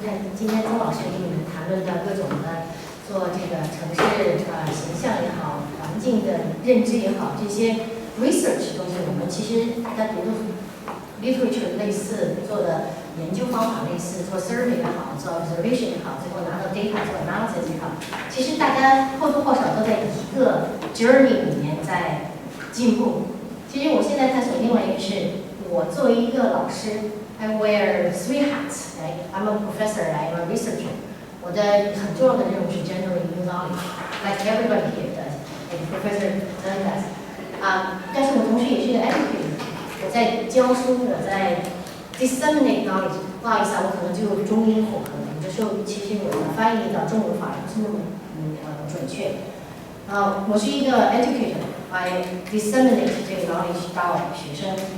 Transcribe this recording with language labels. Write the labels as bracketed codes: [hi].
[zh] 看今天曾老师给你们谈论的各种的做这个城市形象也好，环境的认知也好，这些 research 东西，我们其实大家读的 literature 类似，做的研究方法类似，做 survey 也好，做 observation 也好，最后拿到 data 做 analysis 也好，其实大家或多或少都在一个 journey 里面在进步。其实我现在探索另外一个是，我作为一个老师 ， [en] I wear 3 hats， right? I'm a professor, I'm a researcher。 [zh] 我的很重要的任务是 [en] generating new knowledge，like everybody here does, like Professor does that。 [zh] 但是我同时也是一个 educator， 我在教书，我在 [en] disseminate knowledge。 [zh] 不好意思我可能就中英混合，有的时候其实我的翻译到中文反而不是那么准确。我是一个 educator， [en] I disseminate [zh] 这个 knowledge 到学生。